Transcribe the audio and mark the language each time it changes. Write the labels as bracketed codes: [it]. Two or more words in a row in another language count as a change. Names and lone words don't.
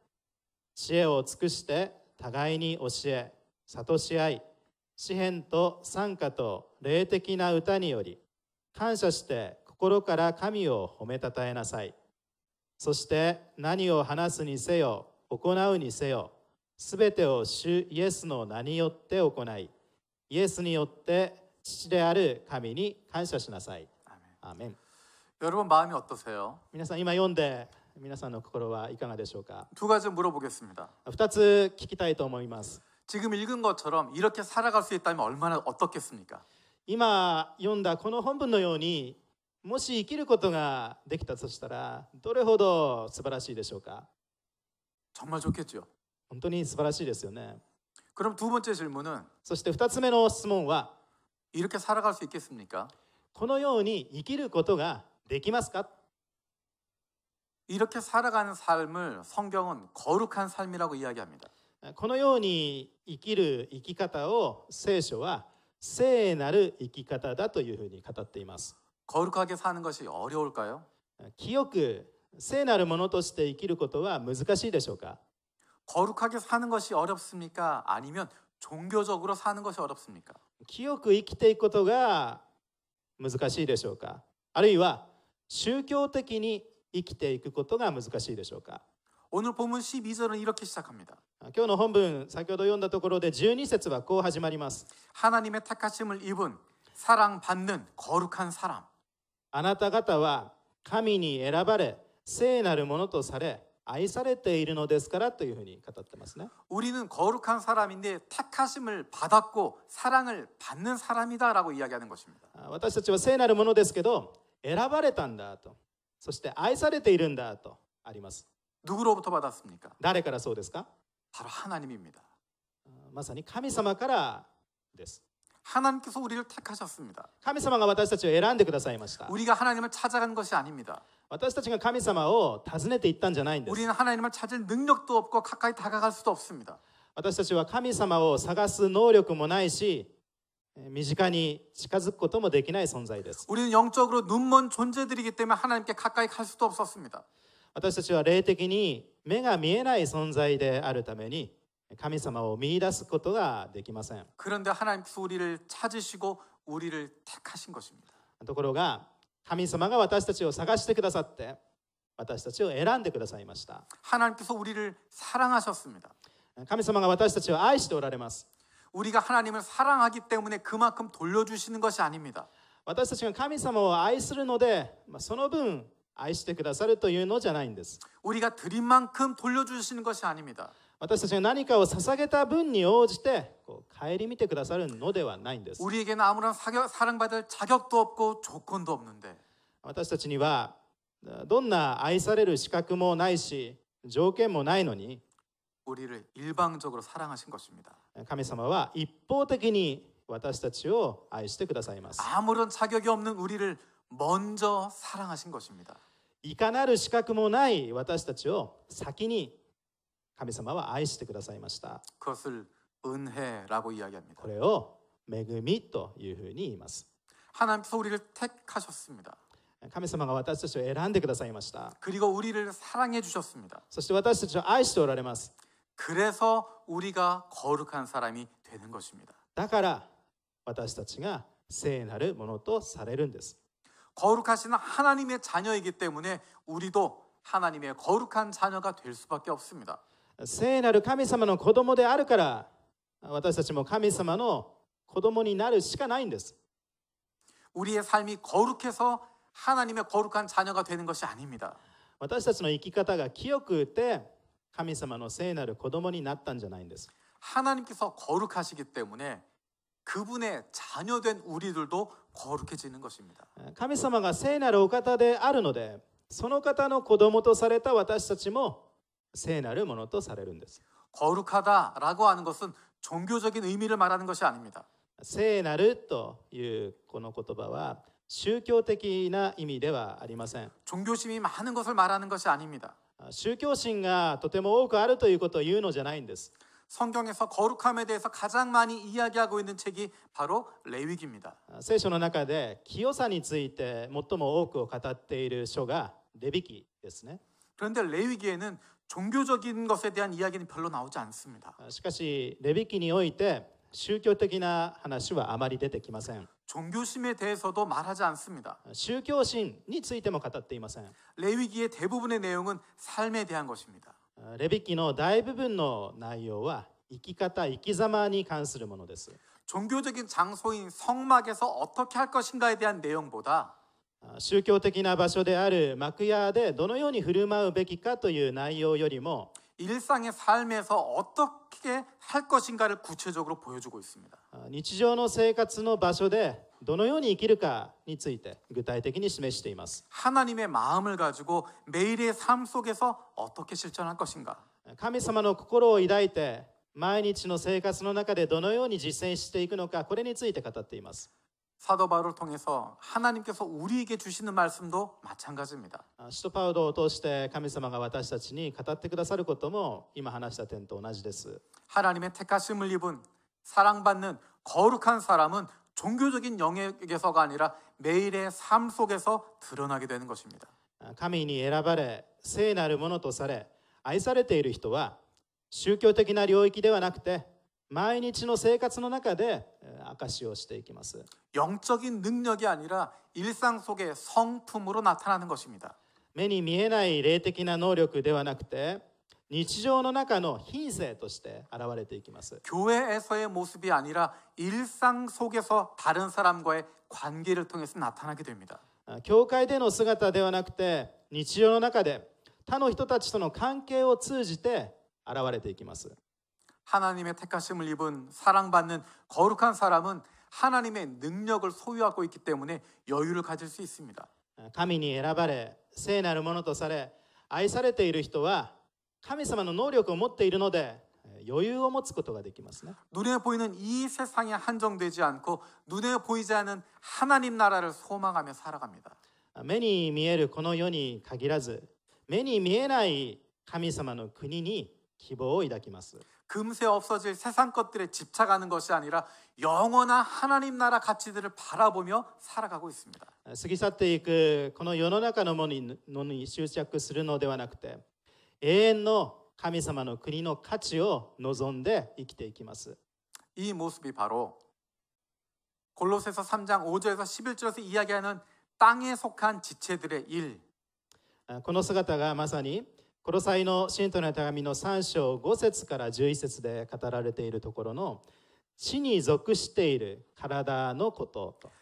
[ja] 知恵を尽くして互いに教え、諭し合い、詩篇と賛歌と霊的な歌により感謝して心から神を褒めたたえなさい。そして何を話すにせよ行うにせよすべてを主イエスの名によって行いイエスによって父である神に感謝しなさい。アーメン。 [ko] 여러분 마음이 어떠세요? [ja] 皆さん今読んで皆さんの心はいかがでしょうか。 [ko] 두 가지 물어보겠습니다. [ja] 2 つ聞きたいと思います。 [ko] 지금 읽은 것처럼 이렇게 살아갈 수 있다면 얼마나 어떻겠습니까? [ja] 今読んだこの本文のようにもし生きることができたとしたらどれほど素晴らしいでしょうか。 [ko] 정말 좋겠죠. [ja] 本当に素晴らしいですよね。 [ko] 그럼 두 번째 질문은 [ja] そして2つ目の質問は [ko] 이렇게 살아갈 수 있겠습니까? [ja] このように生きることができますか。 [ko] 이렇게 살아가는 삶을 성경은 거룩한 삶이라고 이야기합니다. [ja] このように生きる生き方を聖書は聖なる生き方だというふうに語っています。 [ko] 거룩하게 사는 것이 어려울까요? [ja] 清く聖なるものとして生きることは難しいでしょうか。 [ko] 거룩하게 사는 것이 어렵습니까? 아니면 종교적으로 사는 것이 어렵습니까? [ja] 清く生きていくことが難しいでしょうか。あるいは宗教的に生きていくことが難しいでしょうか。 [ko] 오늘 본문 12절은 이렇게 시작합니다. [ja] 今日の本文先ほど読んだところで12節はこう始まります。 [ko] 하나님의 택하심을 입은 사랑받는 거룩한 사람. [ja] あなた方は神に選ばれ聖なるものとされ愛されているのですからというふうに語ってますね。 [ko] 우리는 거룩한 사람인데 택하심을 받았고 사랑을 받는 사람이다라고 이야기하는 것입니다. [ja] 私たちは聖なるものですけど選ばれたんだと、そして愛されているんだとあります。 [ko] 누구로부터 받았습니까? [ja] 誰からそうですか。 [ko] 바로 하나님입니다. [ja] まさに神様からです。 [ko] 하나님께서 우리를 택하셨습니다. [ja] 神様が私たちを選んでくださいました。 [ko] 우리가 하나님을 찾아간 것이 아닙니다. [ja] 私たちが神様を訪ねていったんじゃないんです。 [ko] 우리는 하나님을 찾을 능력도 없고 가까이 다가갈 수도 없습니다. [ja] 私たちは神様を探す能力もないし、身近に近づくこともできない存在です。 [ko] 우리는 영적으로 눈먼 존재들이기 때문에 하나님께 가까이 갈 수도 없었습니다. [ja] 私たちは霊的に目が見えない存在であるために神様を見出すことができません。 [ko] 그런데 하나님께서 우리를 찾으시고 우리를 택하신 것입니다. [ja] ところが神様が私たちを探してくださって私たちを選んでくださいました。 [ko] 하나님께서 우리를 사랑하셨습니다. [ja] 神様が私たちを愛しておられます。 [ko] 우리가 하나님을 사랑하기 때문에 그만큼 돌려주시는 것이 아닙니다. [ja] 私たちが神様を愛するので、その分愛してくださるというのじゃないんです。 [ko] 우리가 드린 만큼 돌려주시는 것이 아닙니다. [ja] 私たちが何かを捧げた分に応じて顧みてくださるのではないんです。 [ko] 우리에게는 아무런 사랑받을 자격도 없고 조건도 없는데 [ja] 私たちにはどんな愛される資格もないし条件もないのに [ko] 우리를 일방적으로 사랑하신 것입니다. [ja] 神様は一方的に私たちを愛してくださいます。 [ko] 아무런 자격이 없는 우리를 먼저 사랑하신 것입니다. [ja] いかなる資格もない私たちを先に神様は愛してくださいました。 [ko] 그것을 은혜라고 이야기합니다. [ja] これを恵みというふうに言います。 [ko] 하나님께서 우리를 택하셨습니다. [ja] 神様が私たちを選んでくださいました。 [ko] 그리고 우리를 사랑해 주셨습니다. [ja] そして私たちを愛しておられます。 [ko] 그래서 우리가 거룩한 사람이 되는 것입니다. [ja] だから私たちが聖なるものとされるんです。 [ko] 거룩하신 하나님의 자녀이기 때문에 우리도 하나님의 거룩한 자녀가 될 수밖에 없습니다. [ja] 聖なる神様の子供であるから私たちも神様の子供になるしかないんです。 [ko] 우리의 삶이 거룩해서 하나님의 거룩한 자녀가 되는 것이 아닙니다. [ja] 私たちの生き方が清くて神様の聖なる子供になったんじゃないんです。 [ko] 하나님께서 거룩하시기 때문에 그분의 자녀된 우리들도 거룩해지는 것입니다. [ja] 神様が聖なるお方であるのでその方の子供とされた私たちも聖なるものとされるんです。 [ko] 거룩하다라고 하는 것은 종교적인 의미를 말하는 것이 아닙니다. [ja] 聖なるというこの言葉は宗教的な意味ではありません。 [ko] 종교심이 많은 것을 말하는 것이 아닙니다. [ja] 宗教心がとても多くあるということを言うのじゃないんです。 [ko] 성경에서 거룩함에 대해서 가장 많이 이야기하고 있는 책이 바로 레위기입니다. [ja] 聖書の中で清さについて最も多くを語っている書がレビ記ですね。 [ko] 그런데 레위기에는 종교적인 것에 대한 이야기는 별로 나오지 않습니다. [ja] しかしレビ記において宗教的な話はあまり出てきません。 [ko] 종교심에 대해서도 말하지 않습니다. [ja] 宗教心についても語っていません。 [ko] 레위기의 대부분의 내용은 삶에 대한 것입니다. [ja] レビ記の大部分の内容は生き方、生き様に関するものです。 [ko] 종교적인 장소인 성막에서 어떻게 할 것인가에 대한 내용보다 [ja] 宗教的な場所である幕屋でどのように振る舞うべきかという内容よりも [ko] 일상의 삶에서 어떻게 할 것인가를 구체적으로 보여주고 있습니다. [ja] 日常の生活の場所でどのように生きるかについて具体的に示しています。 [ko] 하나님의 마음을 가지고 매일의 삶 속에서 어떻게 실천할 것인가? [ja] 神様の心を抱いて毎日の生活の中でどのように実践していくのか、これについて語っています。 [ko] 사도 바울을 통해서 하나님께서 우리에게 주시는 말씀도 마찬가지입니다. [ja] 使徒パウロを通して神様が私たちに語ってくださることも今話した点と同じです。 [ko] 하나님의 택하심을 입은 사랑받는 거룩한 사람은 종교적인 영역에서가 아니라 매일의 삶 속에서 드러나게 되는 것입니다. [ja] 神に選ばれ聖なるものとされ愛されている人は宗教的な領域ではなくて毎日の生活の中で証しをしていきます。 [ko] 영적인 능력이 아니라 일상 속의 성품으로 나타나는 것입니다. [ja] 目に見えない霊的な能力ではなくて日常の中の品性として現れていきます。 [ko] 교회에서의 모습이 아니라 일상 속에서 다른 사람과의 관계를 통해서 나타나게 됩니다. [ja] 教会での姿ではなくて日常の中で他の人たちとの関係を通じて現れていきます。 [ko] 하나님의 택하심을 입은 사랑받는 거룩한 사람은 하나님의 능력을 소유하고 있기 때문에 여유를 가질 수 있습니다. [ja] 神に選ばれ聖なるものとされ愛されている人は神様の能力を持っているので余裕を持つことができますね。 [ko] 눈에 보이는 이 세상에 한정되지 않고 눈에 보이지 않은 하나님 나라를 소망하며 살아갑니다. [ja] 目に見えるこの世に限らず目に見えない神様の国に希望を抱きます。 [ko] 금세 없어질 세상 것들에 집착하는 것이 아니라 영원한 하나님 나라 가치들을 바라보며 살아가고 있습니다. [ja] 過ぎ去っていくこの世の中のものに執着するのではなくて永遠の神様の国の価値を望んで生きていきます。 [ko] 이 모습이 바로 골로새서 3장 5절에서 11절에서 이야기하는 땅에 속한 지체들의 일. [ja] この姿がまさにコロサイの信徒の手紙の3章5節から11節で語られているところの地に属している体のことと